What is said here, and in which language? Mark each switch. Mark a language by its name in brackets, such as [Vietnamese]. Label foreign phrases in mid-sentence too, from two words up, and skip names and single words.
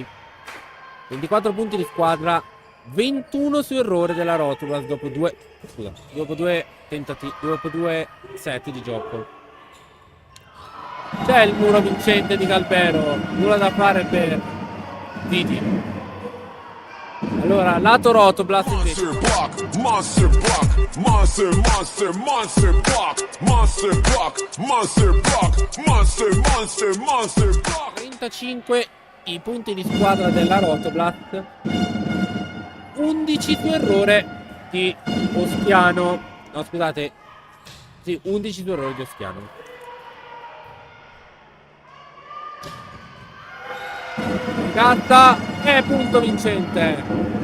[Italian] 24 punti di squadra, 21 su errore della Rotula dopo due tentativi, dopo 2 set di gioco. C'è il muro vincente di Galbero, nulla da fare per Vidi. Allora, lato Rotoblast invece. [English] Monster block, monster block, monster, monster, monster block, monster block, monster block, monster, monster, monster block. [Italian] 35 i punti di squadra della Rotoblast, 11 su errore di Ostiano. No, scusate. Sì, 11 su errore di Ostiano. Gatta e punto vincente.